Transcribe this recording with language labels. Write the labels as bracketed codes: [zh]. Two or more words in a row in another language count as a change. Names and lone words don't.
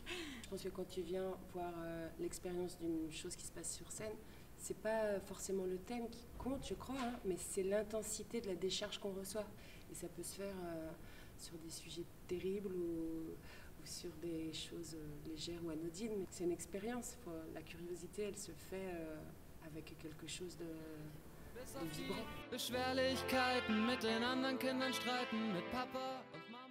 [fr] Je pense que quand tu viens voir l'expérience d'une chose qui se passe sur scène, c'est pas forcément le thème qui compte, je crois, hein, mais c'est l'intensité de la décharge qu'on reçoit. Et ça peut se faire sur des sujets terribles ou sur des choses légères ou anodines, mais c'est une expérience. La curiosité, elle se fait avec quelque chose de [de] Bis auf die Beschwerlichkeiten mit den anderen Kindern streiten, mit Papa und